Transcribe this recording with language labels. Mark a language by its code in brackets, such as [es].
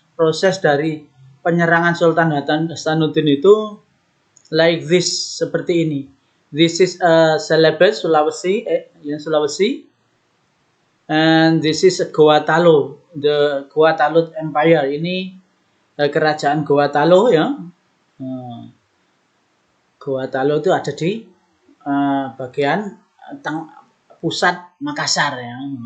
[id] Proses dari penyerangan Sultan Hasanuddin itu [en] like this, [id] seperti ini. [en] This is a Celebes Sulawesi, Sulawesi, and this is Goa Talo, the Goa Talut Empire. [id] Ini kerajaan Goa Talo ya. Goa Talo itu ada di bagian pusat Makassar ya.